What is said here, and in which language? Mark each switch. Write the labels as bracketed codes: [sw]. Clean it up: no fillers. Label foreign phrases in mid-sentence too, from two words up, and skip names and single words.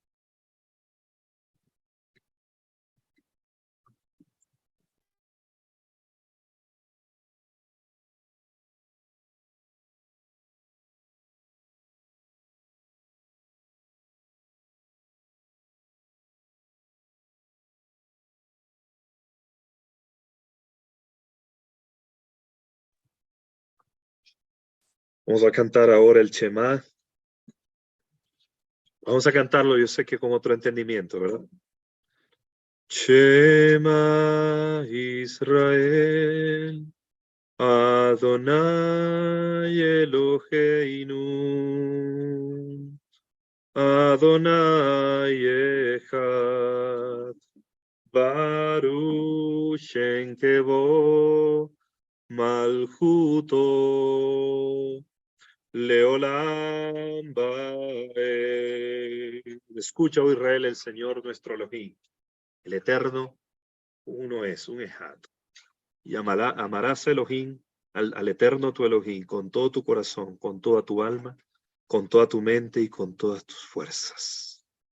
[es] Vamos a cantar ahora el Shema. Vamos a cantarlo, yo sé que con otro entendimiento, ¿verdad? [he] שמע ישראל, אדוני אלוהינו, אדוני אחד, ברוך שם כבוד מלכותו, לעולם ועד. [es] Escucha, oh Israel, el Señor nuestro Elohim, el Eterno, uno es, un Ejad. Y amarás a Elohim, al Eterno tu Elohim, con todo tu corazón, con toda tu alma, con toda tu mente y con todas tus fuerzas.